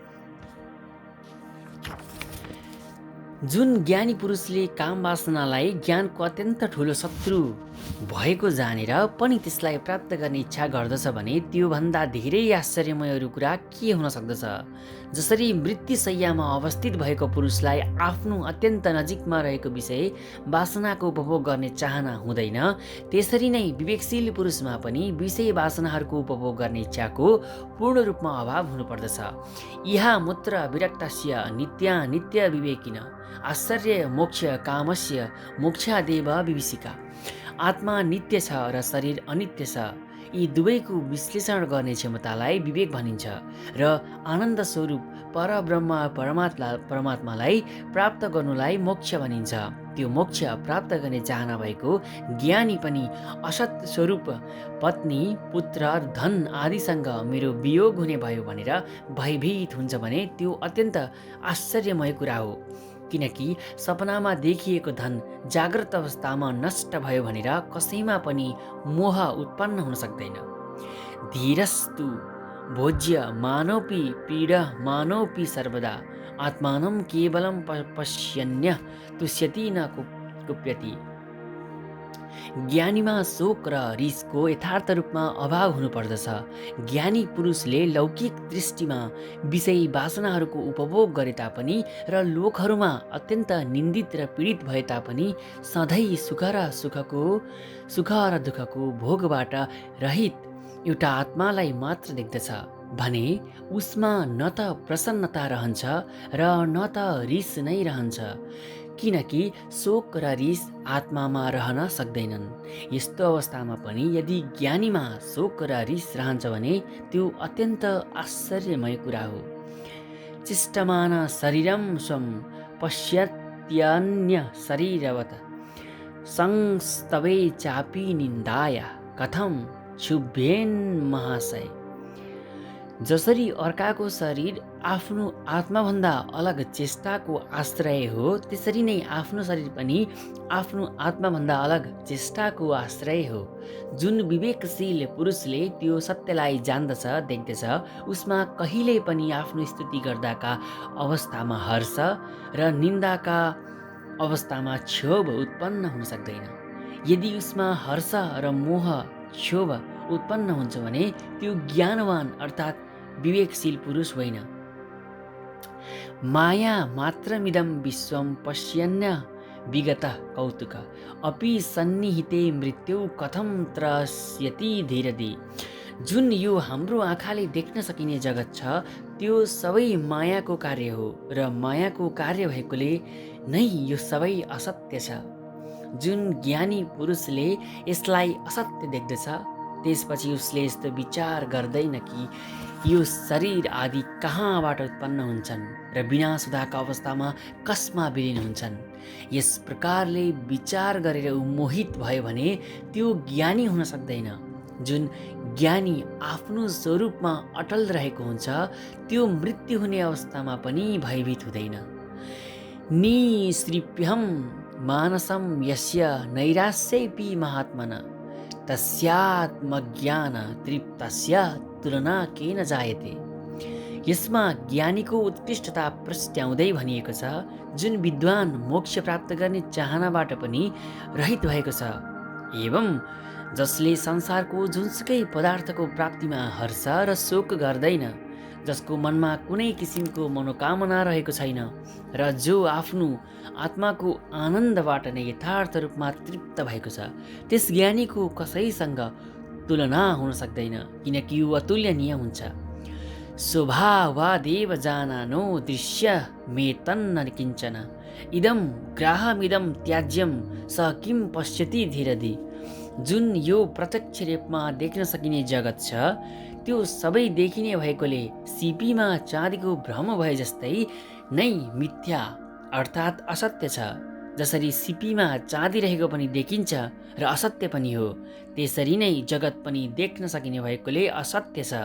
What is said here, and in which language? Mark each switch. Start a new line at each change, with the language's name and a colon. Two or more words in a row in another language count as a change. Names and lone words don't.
Nepali: जुन ज्ञानी पुरुषले काम वासनालाई ज्ञानको अत्यन्त ठुलो शत्रु भएको जानेर पनि त्यसलाई प्राप्त गर्ने इच्छा गर्दछ भने त्योभन्दा धेरै आश्चर्यमय अरू कुरा के हुन सक्दछ। जसरी मृत्युशय्यामा अवस्थित भएको पुरुषलाई आफ्नो अत्यन्त नजिकमा रहेको विषय वासनाको उपभोग गर्ने चाहना हुँदैन, त्यसरी नै विवेकशील पुरुषमा पनि विषय वासनाहरूको उपभोग गर्ने इच्छाको पूर्ण रूपमा अभाव हुनुपर्दछ।
Sanskrit: इहा मुत्र विरक्तस्य नित्य विवेकिन आश्चर्य मोक्ष कामस्य मोक्षादेव विभीषिका।
Nepali: आत्मा नित्य छ र शरीर अनित्य छ। यी दुवैको विश्लेषण गर्ने क्षमतालाई विवेक भनिन्छ र आनन्द स्वरूप परब्रह्म परमात्मालाई प्राप्त गर्नुलाई मोक्ष भनिन्छ। त्यो मोक्ष प्राप्त गर्ने चाहना भएको ज्ञानी पनि असत स्वरूप पत्नी पुत्र धन आदिसँग मेरो वियोग हुने भयो भनेर भयभीत हुन्छ भने त्यो अत्यन्त आश्चर्यमय कुरा हो। किनकि सपनामा देखिएको धन जाग्रत अवस्थामा नष्ट भयो भनेर कसैमा पनि मोह उत्पन्न हुन सक्दैन।
Sanskrit: धीरस्तु भोज्य मानोपि पीड मानोपि सर्वदा आत्मानं केवलं पश्यन्य तुष्यति न कुप्यति।
Nepali: ज्ञानीमा शोक र रिसको यथार्थ रूपमा अभाव हुनुपर्दछ। ज्ञानी पुरुषले लौकिक दृष्टिमा विषय वासनाहरूको उपभोग गरे तापनि र लोकहरूमा अत्यन्त निन्दित र पीडित भए तापनि सधैँ सुख र दुःखको भोगबाट रहित एउटा आत्मालाई मात्र देख्दछ भने उसमा न त प्रसन्नता रहन्छ र न त रिस नै रहन्छ। किनकि शोक र रिस आत्मामा रहन सक्दैनन्। यस्तो अवस्थामा पनि यदि ज्ञानीमा शोक र रिस रहन्छ भने त्यो अत्यन्त आश्चर्यमय कुरा हो।
Sanskrit: चिष्टमान शरीरम स्वं पश्यत्यन्य शरीरवत् संस्तवे चापि निन्दाय कथं क्षुभ्येन महाशय।
Nepali: जसरी अर्काको शरीर आफ्नो आत्माभन्दा अलग चेष्टाको आश्रय हो, त्यसरी नै आफ्नो शरीर पनि आफ्नो आत्माभन्दा अलग चेष्टाको आश्रय हो। जुन विवेकशील पुरुषले त्यो सत्यलाई जान्दछ देख्दछ, उसमा कहिल्यै पनि आफ्नो स्तुति गर्दाका अवस्थामा हर्ष र निन्दाका अवस्थामा क्षोभ उत्पन्न हुन सक्दैन। यदि उसमा हर्ष र मोह क्षोभ उत्पन्न हुन्छ भने त्यो ज्ञानवान अर्थात् विवेकशील पुरुष होइन।
Sanskrit: माया मात्रमिदं विश्वं पश्यन्य विगत कौतुक अपि सन्निहिते मृत्यु कथं त्रस्यति धीरधि।
Nepali: जुन यो हाम्रो आँखाले देख्न सकिने जगत छ त्यो सबै मायाको कार्य हो र मायाको कार्य भएकोले नै यो सबै असत्य छ। जुन ज्ञानी पुरुषले यसलाई असत्य देख्दछ त्यसपछि उसले यस्तो विचार गर्दैन कि यो शरीर आदि कहाँबाट उत्पन्न हुन्छन् र विनाश हुँदाका अवस्थामा कसमा विलिन हुन्छन्। यस प्रकारले विचार गरेर ऊ मोहित भयो भने त्यो ज्ञानी हुन सक्दैन। जुन ज्ञानी आफ्नो स्वरूपमा अटल रहेको हुन्छ त्यो मृत्यु हुने अवस्थामा पनि भयभीत हुँदैन।
Sanskrit: निसृप्यहं मानसं यस्य नैरास्यैपि महात्मन तस्यात्मज्ञान तृप्तस्य तुलना केन जायते।
Nepali: यसमा ज्ञानीको उत्कृष्टता प्रस्ट्याउँदै भनिएको छ, जुन विद्वान मोक्ष प्राप्त गर्ने चाहनाबाट पनि रहित भएको छ, एवं जसले संसारको जुनसुकै पदार्थको प्राप्तिमा हर्ष र शोक गर्दैन, जसको मनमा कुनै किसिमको मनोकामना रहेको छैन र जो आफ्नो आत्माको आनन्दबाट नै यथार्थ रूपमा तृप्त भएको छ, त्यस ज्ञानीको कसैसँग तुलना हुन सक्दैन, किनकि यो अतुलनीय हुन्छ।
Sanskrit: स्वभावादेव जानानो दृश्य मे तन्न किञ्चन इदं ग्राहमिदं त्याज्यं स किं पश्यति धीरधि।
Nepali: जुन यो प्रत्यक्ष रूपमा देख्न सकिने जगत छ त्यो सबै देखिने भएकोले सिपीमा चाँदीको भ्रम भए जस्तै नै मिथ्या अर्थात् असत्य छ। जसरी सिपीमा चाँदी रहेको पनि देखिन्छ र असत्य पनि हो, त्यसरी नै जगत पनि देख्न सकिने भएकोले असत्य छ।